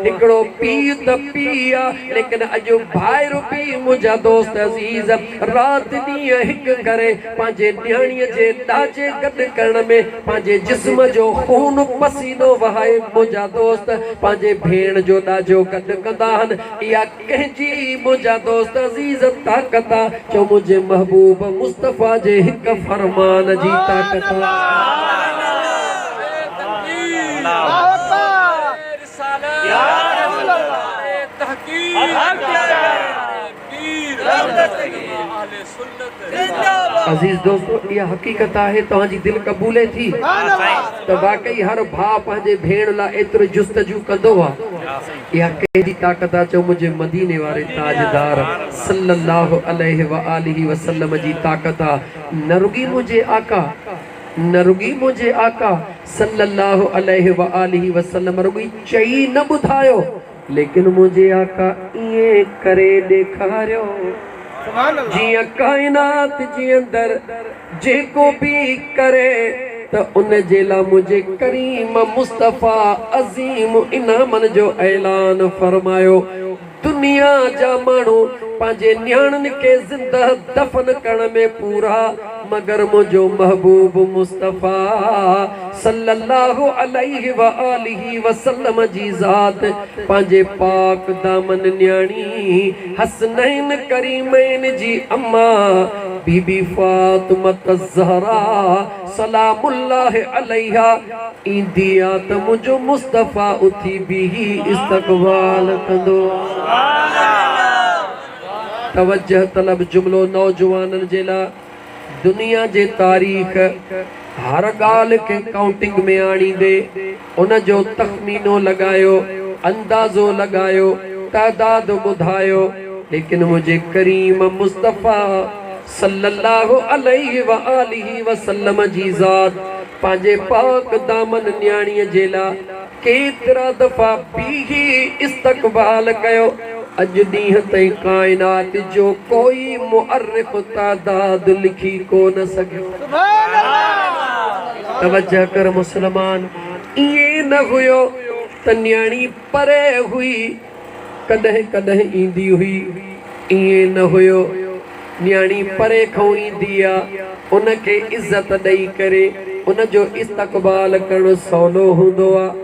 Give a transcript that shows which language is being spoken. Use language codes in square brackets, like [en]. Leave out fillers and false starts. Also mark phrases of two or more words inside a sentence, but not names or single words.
[sd] हिकड़ो पीउ त पीउ आहे, लेकिन अॼु भाइर बि मुंहिंजा दोस्त अज़ीज़ रात ॾींहुं हिकु करे पंहिंजे न्याणीअ जे ॾाजे गॾु करण में पंहिंजे जिस्म जो खून पसीनो वहाए मुंहिंजा दोस्त पंहिंजे भेण जो ॾाजो गॾु कंदा आहिनि। इहा कंहिंजी मुंहिंजा दोस्त अज़ीज़ ताक़त आहे, चओ मुंहिंजे महबूब मुस्तफ़ा जे हिकु फरमान जी ताक़त आहे। [ur] عزیز دوستو، یہ حقیقت ہے [sd] तव्हांजी दिल कबूले थी तो वाकई हर भाउ पंहिंजे भेण लाइ एतिरो जुस्तजू कंदो आहे। इहा कंहिंजी ताक़त आहे, चओ मुंहिंजे मदीने वारे ताजदार [ar] صلى الله عليه وآله وسلم [sd] जी ताक़त आहे। न रुगी मुंहिंजे आका, न रुगी मुंहिंजे आका [ar] صلى الله عليه وآله وسلم [sd] रुगी चई न ॿुधायो, लेकिन मुंहिंजे आका ईअं करे ॾेखारियो जियां कायनात जे अंदर जेको भी करे त उन जे लाइ मुंहिंजे करीम मुस्तफ़ा अज़ीम इनामन जो ऐलान फरमायो। दुनिया जा माण्हू पंहिंजे न्याणनि खे ज़िंदा दफ़न करण में पूरा, मगर मुंहिंजो महबूब मुस्तफ़ा [ar] صلى الله عليه وآله وسلم [sd] जी ज़ात पंहिंजे पाक दामन न्याणी हसनैन करीमैन जी अम्मा बीबी फातिमा ज़हरा [ar] سلام الله عليها [sd] ईंदी आहे त मुंहिंजो मुस्तफ़ा उथी बीही इस्तक़बाल कंदो। तवज्जह तलब जुमलो नौजवाननि जे लाइ दुनिया जे तारीख़ हर ॻाल्हि खे काउंटिंग में आणींदे उन जो तख़मीनो लॻायो, अंदाज़ो लॻायो, तादाद ॿुधायो, लेकिन मुंहिंजे करीम मुस्तफ़ा [ar] صلى الله عليه وآله وسلم [sd] जी ज़ात पंहिंजे पाक दामन न्याणीअ जे लाइ केतिरा दफ़ा बीही इस्तक़बाल कयो। अॼु ॾींहं ताईं कायनात जो कोई मुअर्रिख़ तादाद लिखी कोन सघियो। तवज्जह कर मुसलमान, ईअं न हुयो त न्याणी परे हुई, कॾहिं कॾहिं ईंदी हुई, ईअं न हुयो न्याणी परे खां ईंदी आहे, उनखे इज़त ॾेई करे उन जो इस्तक़बाल करणु सवलो हूंदो आहे।